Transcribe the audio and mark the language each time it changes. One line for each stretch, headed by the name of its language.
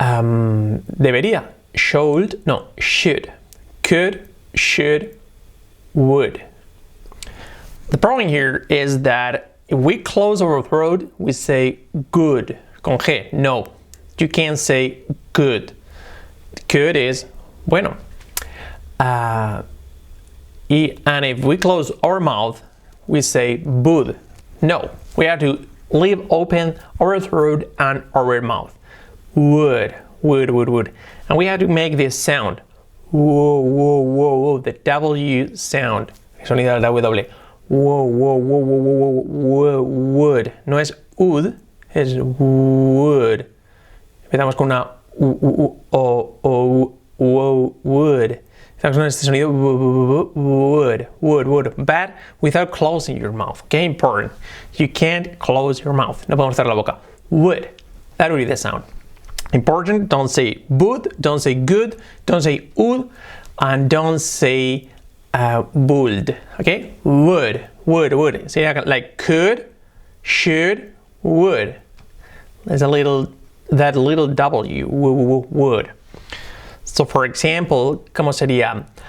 Spanish: Debería,
English: should, no, should. Could, should, would. The problem here is that if we close our throat, we say good,
Spanish: con G.
English: No, you can't say good. Good is bueno. And if we close our mouth, we say bud. No, we have to leave open our throat and our mouth. Would. And we have to make this sound. Whoa, the W sound.
Spanish: Sonido del W. Would. No es ud, es would. Empezamos con una would. Empezamos con este sonido
English: would, but without closing your mouth. Okay, important. You can't close your mouth.
Spanish: No podemos cerrar la boca.
English: Would. That would be the sound. Important. Don't say would. Don't say good. Don't say would. And don't say would. Okay, would. Say like could, should, would. There's that little W, would. So for example,
Spanish: ¿cómo sería?